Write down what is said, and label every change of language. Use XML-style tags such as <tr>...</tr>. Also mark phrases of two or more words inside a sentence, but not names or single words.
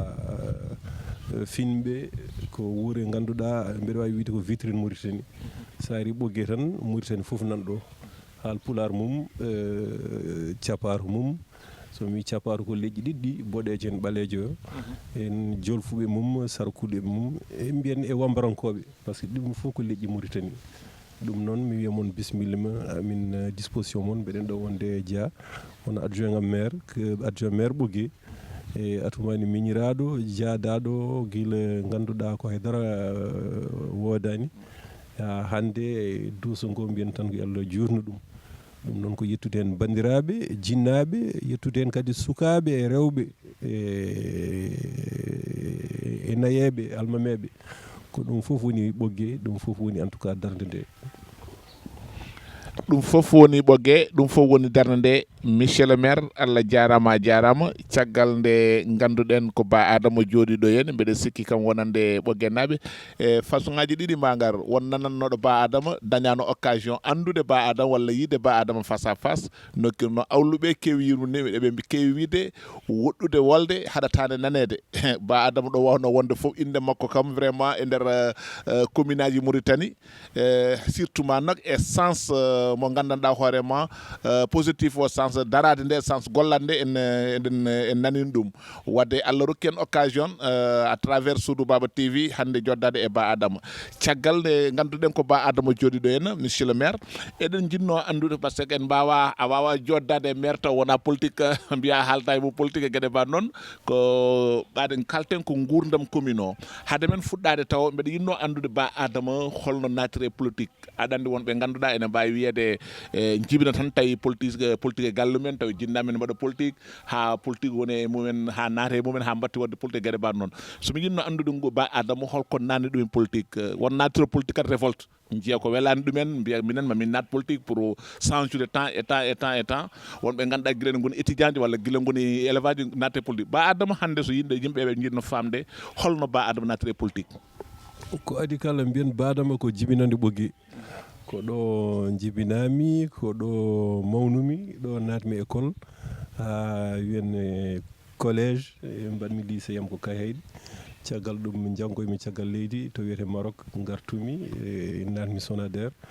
<ff>Finɓe ko wuure ganduɗa mbeɗa wawi wiide ko vitrine Mauritanie sa ari Ɓogué tan Mauritanie foof nanɗo haal pular mum caparu mum so mi caparu ko leƴƴi ɗiɗɗi boɗejo en ɓalejo o en jolfuɓe mum sarkuɗe mum e mbiyen e wambarankoɓe</ff> <fr>par ce que</fr> <ff>ɗum fof ko leƴƴi Mauritanie ɗum noon mi wiya mon bisimilla ma amin disposition mon mbeɗen ɗo wonde Dia on adjoint ngam</ff> <fr>maire adjoint</fr> <ff>maire Ɓogué e Atoumani miñiraɗo jaadaɗo guila ganduɗa ko haydara wodani hande duuso ngo mbiyen tan ko Allah jurno ɗum ɗum noon ko yettude hen bandiraɓe jinnaɓe yettude hen kadi sukaɓe e rewɓe e nayeɓe almameɓe ko ɗum fof woni ɓogge ɗum fof woni</ff> <fr>en tout cas</fr> <ff>darde nde ɗum fof woni ɓogge ɗum fof woni darde nde</ff> <fr>monsieur le maire</fr> <ff>Allah jarama a jarama caggal nde ganduɗen ko ba Adama jooɗiɗo hen mbeɗa sikki kam wonande ɓogge naɓe e façon ngaji ɗiɗi ma ngar won nanannoɗo ba Adama dañano occasion andude ba Adama walla yiide ba Adama</ff> <fr>face à face</fr> <ff>nokkirno awluɓe kewi yirmude eɓe kewi wiide woɗɗude wolde haɗatane nanede ba Adama ɗo wawno wonde foof inde makko kam vraiment e nder commune aji Mauritanie surtout ma nak e sens mo gandanɗa hoorema</ff> <fr>positif au sens</fr> <ff>darade nde sens gollande en nanini ɗum wadde Allah rokki en</ff> <fr>occasion à travers</fr> <ff>Soudou Baba TV hande joddade e ba Adama caggal nde ganduɗen ko ba Adama jooɗiɗo hen</ff> <fr>monsieur le maire</fr> <ff>eɗen jinno andude</ff> <fr>par ce que</fr> <ff>en mbawa a wawa joddade e maire taw wona politique mbiya haalta e mo politique e gueɗe ba noon ko ɓaɗen kalten ko gurdam commune o haade men fuɗɗade taw mbeɗa yinno andude ba Adama holno natire politique aɗa andi wonɓe ganduɗa ene mbawi wiyede jibina tan tawi politique e galle men tawi jinnamen mbaɗa politique ha politique woni e mumen ha naate e mumen ha mbatti wadde politique gueɗe mbaɗ noon somi yinno andude ba Adama holko nanni ɗum politique won natiro politique kadi révolte jiiya ko welani ɗumen mbiya minen mamin nat politique</ff> <fr>pour changer temps et temps</fr> <ff>wonɓe ganduɗa guila ne goni étudiant walla guila goni élevage natte politique ba Adama hande so yimɓeɓe jiɗno famde holno ba Adama natire politique ko adi kala mbiyen ba Adama ko jibinande ɓoggi ko ɗo jibinami ko ɗo mawnumi ɗo natmi école ha wiyen collège mbanmi lycée yam ko Kayhayɗi caggal ɗum janggoymi caggal leydi to wiyete Maroc gartumi natmi Sonader</ff>